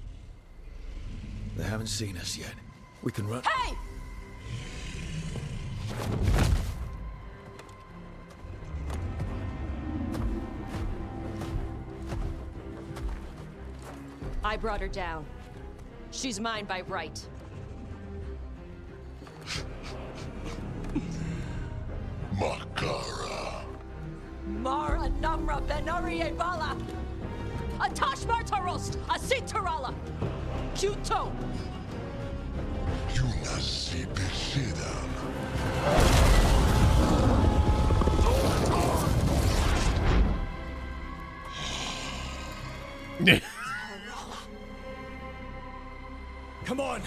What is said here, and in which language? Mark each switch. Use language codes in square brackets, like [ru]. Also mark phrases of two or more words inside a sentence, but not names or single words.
[en] They haven't seen us yet. We can run. Hey! I brought her down. She's mine by right. Makara. Mara Namra Benari Bala. Atash Martarost, Asitarala. Kuto. Yunasi Beshidam. Come on.